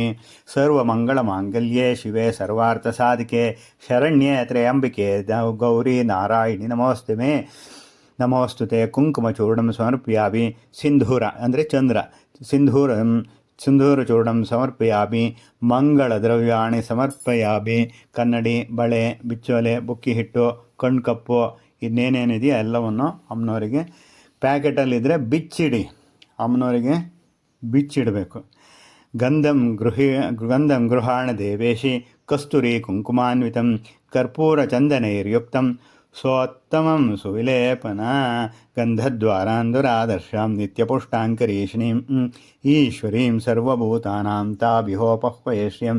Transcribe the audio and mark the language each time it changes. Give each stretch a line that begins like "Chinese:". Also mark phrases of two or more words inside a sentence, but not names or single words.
Sanskrit: ಸರ್ವಮಂಗಳಮಾಂಗಲ್ಯೆ ಶಿವೆ ಸರ್ವಾರ್ಥಸಾಧಿಕೆ ಶರಣ್ಯೆ ತ್ರಯಂಬಿಕೆ ಗೌರಿ ನಾರಾಯಣಿ ನಮೋಸ್ತು ಮೇ. ನಮೋಸ್ತುತೆ. ಕುಂಕುಮಚೂರ್ಣಂ ಸಮರ್ಪಯಾಮಿ.
Kannada: ಸಿಂಧೂರ ಅಂದರೆ ಚಂದ್ರ.
Sanskrit: ಸಿಂಧೂರಚೂರ್ಣಂ ಸಮರ್ಪಯಾಮಿ. ಮಂಗಳದ್ರವ್ಯಾಣಿ ಸಮರ್ಪಯಾಮಿ.
Kannada: ಕನ್ನಡಿ, ಬಳೆ, ಬಿಚ್ಚೋಲೆ, ಬುಕ್ಕಿ ಹಿಟ್ಟು, ಕಣ್ಕಪ್ಪು ಇನ್ನೇನೇನಿದೆಯೋ ಎಲ್ಲವನ್ನು ಅಮ್ಮನವರಿಗೆ ಪ್ಯಾಕೆಟಲ್ಲಿದ್ದರೆ ಬಿಚ್ಚಿಡಿ. ಅಮ್ಮನವರಿಗೆ ಬಿಚ್ಚಿಡಬೇಕು.
Sanskrit: ಗಂಧಂ ಗೃಹಾಣ ದೇವೇಶಿ ಕಸ್ತೂರಿ ಕುಂಕುಮಾನ್ವಿತಂ ಕರ್ಪೂರಚಂದನೈರ್ಯುಕ್ತಂ ಸ್ವೋತ್ತಮಂ ಸುವಿಲೇಪನ ಗಂಧದ್ವಾರಾಂಧುರಾದರ್ಶಾಂ ನಿತ್ಯಪುಷ್ಟಾಂಕರೀಷಿಣೀಂ ಈಶ್ವರೀಂ ಸರ್ವಭೂತಾನಾಂ ತಾಭಿಹೋಪಹ್ವಯಶ್ರಿಯಂ.